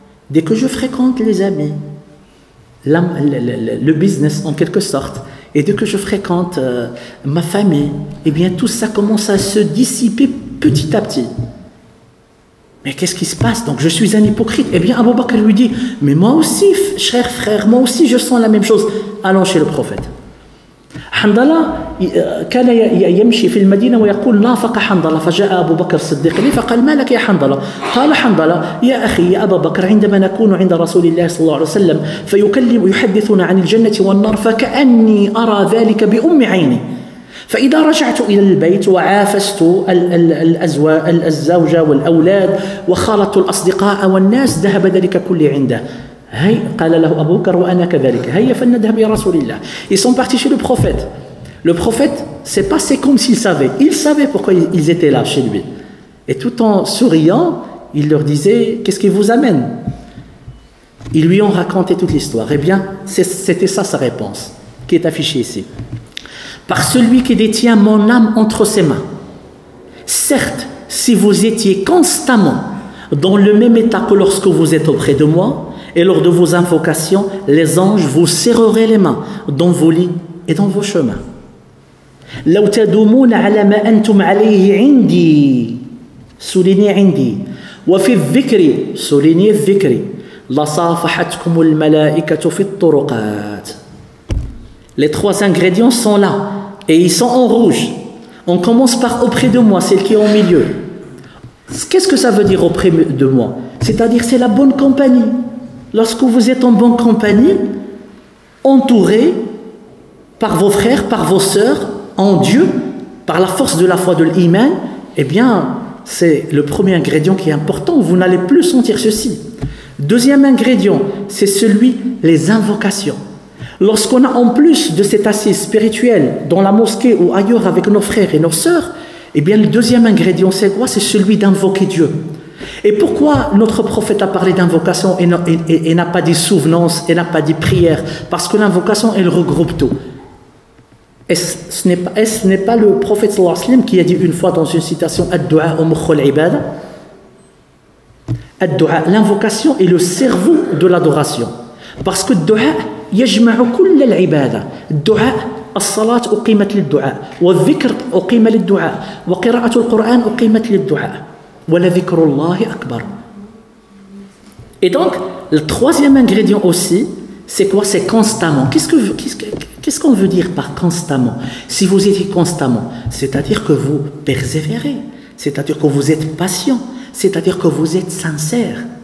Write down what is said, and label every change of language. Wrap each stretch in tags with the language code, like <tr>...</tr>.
<fr>dès que je fréquente les amis, le business en quelque sorte, et dès que je fréquente ma famille, eh bien tout ça commence à se dissiper petit à petit. Mais qu'est-ce qui se passe? Donc je suis un hypocrite. Eh bien Abu Bakr lui dit, mais moi aussi, cher frère, moi aussi je sens la même chose. Allons chez le prophète.</fr> <ar>حنظلة كان يمشي في المدينة ويقول نافق حنظلة فجاء أبو بكر الصديق لي فقال ما لك يا حنظلة؟ قال حنظلة يا أخي يا أبا بكر عندما نكون عند رسول الله صلى الله عليه وسلم فيكلم يحدثنا عن الجنة والنار فكأني أرى ذلك بأم عيني فإذا رجعت إلى البيت وعافست الزوجة والأولاد وخالطت الأصدقاء والناس ذهب ذلك كله عنده. هاي قال له أبو بكر وأنا كذلك هيا فلنذهب إلى رسول الله.</ar> <fr>Ils sont partis chez le prophète. Le prophète, c'est comme s'il savait. Il savait pourquoi ils étaient là chez lui. Et tout en souriant, il leur disait, qu'est-ce qui vous amène? Ils lui ont raconté toute l'histoire. Eh bien, c'était ça sa réponse, qui est affichée ici. Par celui qui détient mon âme entre ses mains. Certes, si vous étiez constamment dans le même état que lorsque vous êtes auprès de moi, et lors de vos invocations, les anges vous serreraient les mains dans vos lits et dans vos chemins.</fr> <ar>لو تدومون على ما أنتم عليه عندي سوليني عندي وفي الذكر سوليني الذكر لصافحتكم الملائكة في الطرقات.</ar> <fr>Les trois ingrédients sont là et ils sont en rouge. On commence par auprès de moi, celle qui est au milieu. Qu'est-ce que ça veut dire auprès de moi? C'est-à-dire c'est la bonne compagnie. Lorsque vous êtes en bonne compagnie, entouré par vos frères, par vos sœurs, en Dieu, par la force de la foi de l'iman, eh bien, c'est le premier ingrédient qui est important. Vous n'allez plus sentir ceci. Deuxième ingrédient, c'est les invocations. Lorsqu'on a en plus de cette assise spirituelle dans la mosquée ou ailleurs avec nos frères et nos sœurs, eh bien, le deuxième ingrédient, c'est quoi? C'est celui d'invoquer Dieu. Et pourquoi notre prophète a parlé d'invocation et n'a pas dit souvenance et n'a pas dit prière? Parce que l'invocation, elle regroupe tout. Ce n'est pas le prophète</fr> <ar>sallallahu alayhi wa sallam</ar> <fr>qui a dit une fois dans une citation</fr> <ar>Ad-du'a mukhul ibada.</ar> <fr>Ad-du'a, l'invocation est le cerveau de l'adoration. Parce que</fr> <ar>ad-du'a yajma'u kull al-ibada. Ad-du'a الصلاة أقيمت للدعاء والذكر أقيم للدعاء وقراءة القرآن أقيمت للدعاء ولذكر الله أكبر.</ar> <fr>Et donc, le troisième ingrédient aussi, c'est quoi? C'est constamment. Qu'est-ce qu'on veut dire par constamment? Si vous étiez constamment, c'est-à-dire que vous persévérez, c'est-à-dire que vous êtes patient, c'est-à-dire que vous êtes sincère.</fr>